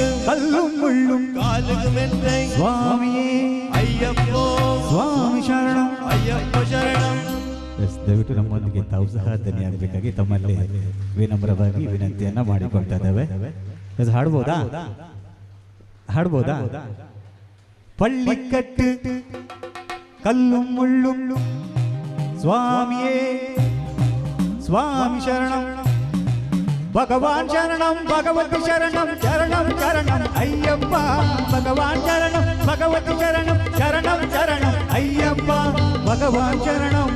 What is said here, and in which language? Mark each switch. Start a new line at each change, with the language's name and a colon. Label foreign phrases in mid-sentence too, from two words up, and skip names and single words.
Tamil: கல்லும் முள்ளும் காலுக்கு மெத்தை சுவாமியே
Kannada: ಅಯ್ಯಪ್ಪೋ ಸ್ವಾಮಿ ಶರಣಂ ಅಯ್ಯಪ್ಪ ಶರಣಂ. ದಯವಿಟ್ಟು ನಮ್ಮೊಂದಿಗೆ ತಾವು ಸಹ ಧನ್ಯವಾಗಬೇಕಾಗಿ ತಮ್ಮಲ್ಲಿ ವಿನಮ್ರವಾಗಿ ವಿನಂತಿಯನ್ನ ಮಾಡಿಕೊಳ್ತಾ ಇದ್ದೇವೆ. ಅದು ಹಾಡ್ಬೋದಾ
Tamil: பள்ளிக்கட்டு கல்லும் முள்ளும் சுவாமியே சுவாமி சரணம் பகவான் சரணம் பகவதி சரணம் சரணம் சரணம் ஐயப்பா பகவான் சரணம் பகவதி சரணம் சரணம் சரணம் ஐயப்பா பகவான் சரணம்